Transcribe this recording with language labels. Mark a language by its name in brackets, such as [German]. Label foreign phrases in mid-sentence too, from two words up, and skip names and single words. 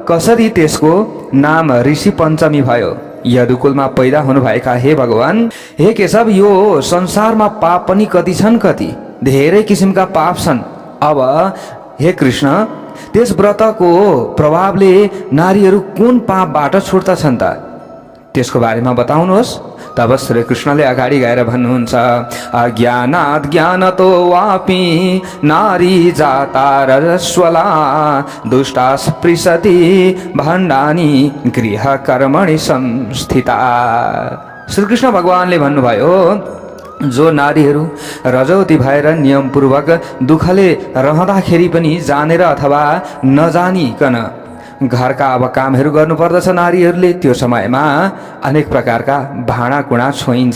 [Nepali] कसरी त्यसको नाम ऋषि पञ्चमी भयो? यदुकुलमा पैदा हुनुभएका हे भगवान, हे केशव, यो संसारमा पाप पनि कति छन्, कति धेरै किसिमका पाप छन्। अब हे कृष्ण, त्यस व्रतको प्रभावले नारीहरू कुन पापबाट छुट्दछन् त? त्यसको बारेमा बताउनुहोस्। तब श्री कृष्णले अगाडि गएर भन्नुहुन्छ, [Sanskrit] अज्ञानात् ज्ञानतो वापि नारी जाता रजस्वला दुष्टा स्पृशति भण्डानि गृह कर्मणि संस्थिता। [Nepali] श्री कृष्ण भगवानले भन्नुभयो, जो नारीहरू रजौती भएर नियमपूर्वक दुःखले रहँदाखेरि पनि जानेर अथवा नजानिकन घरका अब कामहरू गर्नुपर्दछ नारीहरूले, त्यो समयमा अनेक प्रकारका भाँडाकुँडा छोइन्छ।